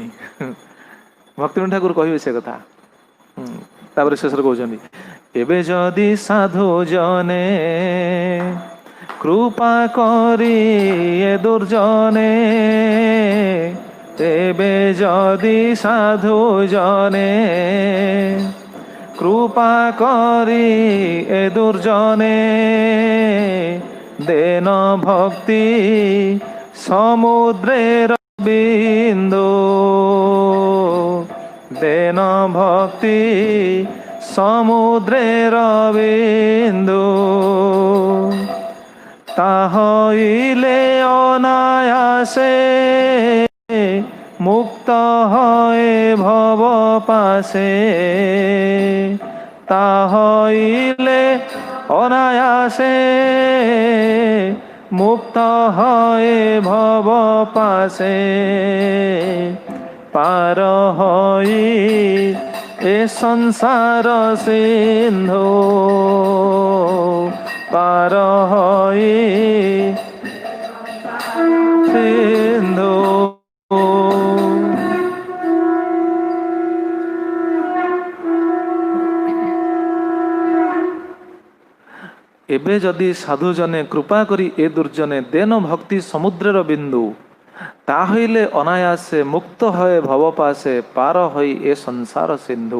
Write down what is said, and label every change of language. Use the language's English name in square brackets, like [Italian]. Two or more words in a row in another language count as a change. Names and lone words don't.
[Odia] ଭକ୍ତିବିନୋଦ ଠାକୁର କହିବେ ସେ କଥା। ତାପରେ ଶେଷରେ କହୁଛନ୍ତି [Bangla] এবে যদি সাধু জনে কৃপা করি এ দুর্জনে, এবে যদি সাধু জনে কৃপা করি এ দুর্জনে, দেন ভক্তি সমুদ্রের বিন্দু, দেন ভক্তি সমুদ্রের বিন্দু, তাহইলে অনায়াসে মুক্ত হয়ে ভব পাশে, তাহইলে অনায়াসে মুক্ত হয়ে ভব পাশে, পার হই এ সংসার সিন্ধু, পার হই সিন্ধু। এবে যদি সাধুজনে কৃপা করি এ দুর্জনে, দেন ভক্তি সমুদ্রর বিন্দু, তাহইলে অনায়াসে মুক্ত হএ ভব পাশে, পার হোই এ সংসার সিন্ধু।